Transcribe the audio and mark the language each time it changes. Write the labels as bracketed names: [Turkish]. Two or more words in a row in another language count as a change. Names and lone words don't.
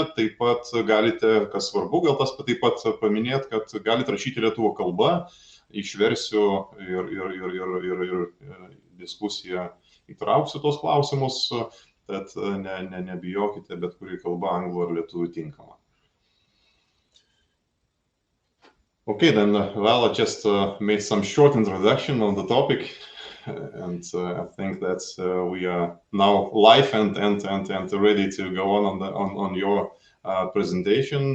[Lithuanian] Taip pat galite, kas svarbu, gal tas taip pat paminėti, kad galite rašyti lietuvių kalba, išversiu ir diskusiją įtrauksiu tos klausimus, tad nebijokite, bet kuri kalba, anglų ar lietuvių tinkama. [English] Okay, then Val just made some short introduction on the topic. And I think that we are now live and ready to go on your presentation.